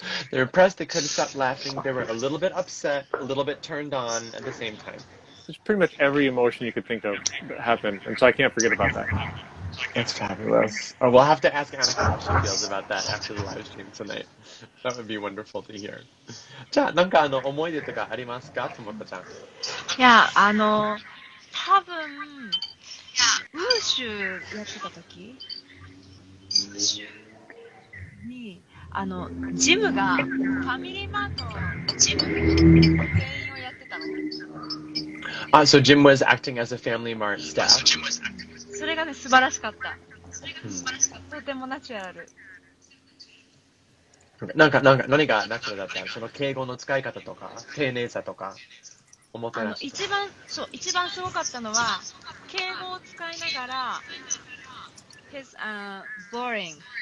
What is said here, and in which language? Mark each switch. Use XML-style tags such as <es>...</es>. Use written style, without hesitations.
<en>They were impressed, they couldn't stop laughing, they were a little bit upset, a little bit turned on at the same time. Just pretty much every emotion you could think of happened, and so I can't forget about that. That's fabulous. Oh, we'll have to ask Annika how she feels about that after the live stream tonight. That would be wonderful to hear.</en> <ja>じゃあ、なんか思い出とかありますか、ともこちゃん。いや、多分、ウーシュやってた時に、ジムが、ファミリーマートのジムの店員をやってたの。</ja> <en>So Jim was acting as a Family Mart staff.</en> <ja>それがね、素晴らしかった。とてもナチュラル。何がナチュラルだったの？その敬語の使い方とか、丁寧さとか、思ったらしい。一番すごかったのは、敬語を使いながら、</ja> <en>his, boring。</en>